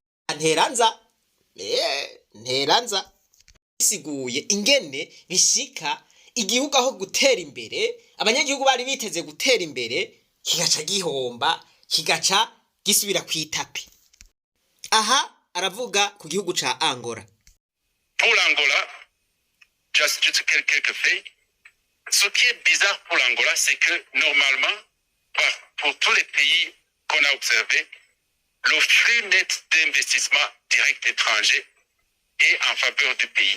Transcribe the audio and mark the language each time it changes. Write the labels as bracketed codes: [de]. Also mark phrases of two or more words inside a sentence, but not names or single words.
[rn] Nteranza isiguye ingene bishika igihugu aho gutera imbere, abanyagihugu bari biteze gutera imbere, kigaca gihomba, kigaca gisubira kwitapi. Aha aravuga ku gihugu ca Angola. [fr] Pour l'Angola, just quelques faits. Ce qui est bizarre pour l'Angola, c'est que normalement, pour tous les pays qu'on a observés, le flux net d'investissement direct étranger est en faveur du pays.